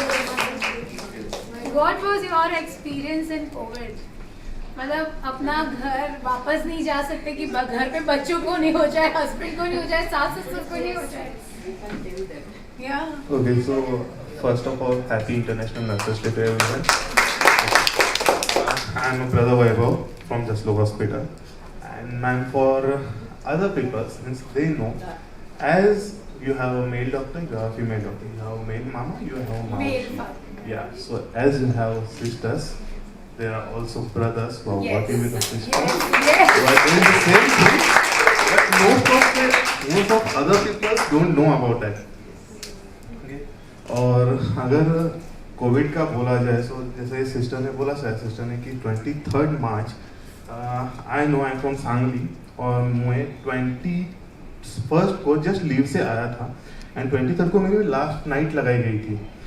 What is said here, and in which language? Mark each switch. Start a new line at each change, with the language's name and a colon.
English: What was your experience in COVID?
Hindi: मतलब अपना घर वापस नहीं जा सकते कि घर पे बच्चों को नहीं हो जाए, हस्बैंड को नहीं हो जाए, सास ससुर को नहीं हो जाए.
English: Yeah. Okay, so first of all, happy International Nurses Day to everyone. I'm a brother Vaibhav from Jaslok Hospital, and ma'am, for other people, since they know, as you have a male doctor, you have a female doctor, you have a male mama, you have a mama. Male father. Yeah, so as you have sisters, there are also brothers who are working with the sisters. Yes. Who are doing the same thing, but most of other people don't know about that. Okay?
Hindi: और अगर Covid का बोला जाए, तो जैसे sister ने बोला, sister ने कि 23rd March,
English: I know I am from Sangli,
Hindi: और मैं 21st को जस्ट लीव से आया था, एंड 23rd को मेरी लास्ट नाइट लगाई गई थी.